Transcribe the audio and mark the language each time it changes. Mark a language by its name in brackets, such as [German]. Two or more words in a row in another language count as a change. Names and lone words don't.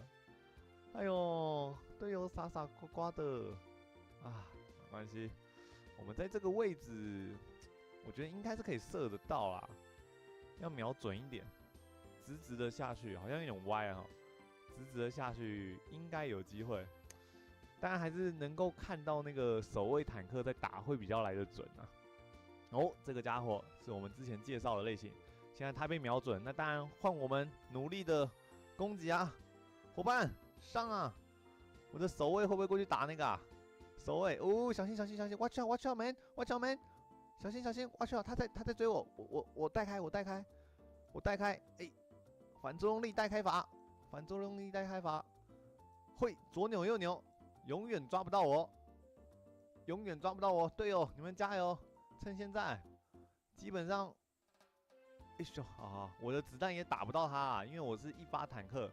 [Chinese] 哎呦，队友傻傻瓜瓜的啊，没关系，我们在这个位置，我觉得应该是可以射得到啦，要瞄准一点，直直的下去，好像有点歪啊，直直的下去应该有机会，当然还是能够看到那个守卫坦克在打会比较来得准啊。哦，这个家伙是我们之前介绍的类型，现在他被瞄准，那当然换我们努力的攻击啊，伙伴上啊！我的守卫会不会过去打那个啊？守卫哦，小心小心小心 ， [English] watch out watch out man watch out man， [Chinese] 小心小心 [English] watch out， [Chinese] 他在追我，我带开，哎，反作用力带开法，反作用力带开法，会左扭右扭，永远抓不到我，永远抓不到我，队友你们加油！趁现在，基本上，哎呦啊，我的子弹也打不到他啊，因为我是一发坦克。